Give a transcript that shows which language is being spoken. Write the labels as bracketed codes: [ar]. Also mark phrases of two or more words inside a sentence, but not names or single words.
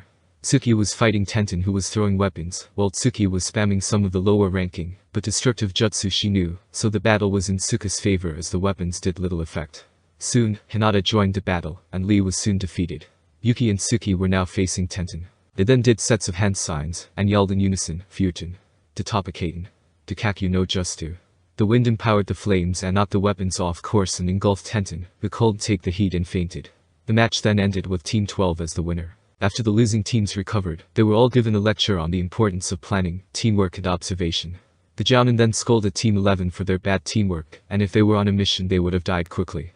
[en] Tsuki was fighting Tenten who was throwing weapons, while Tsuki was spamming some of the lower ranking, but destructive jutsu she knew, so the battle was in Tsuka's favor as the weapons did little effect. Soon, Hinata joined the battle, and Lee was soon defeated. Yuki and Tsuki were now facing Tenten. They then did sets of hand signs, and yelled in unison, "Futen! [ja] Tatopakaten! Takakyu no Justu!" [en] The wind empowered the flames and knocked the weapons off course and engulfed Tenten, who couldn't take the heat and fainted. The match then ended with Team 12 as the winner. After the losing teams recovered, they were all given a lecture on the importance of planning, teamwork and observation. The Jounin then scolded Team 11 for their bad teamwork, and if they were on a mission they would have died quickly.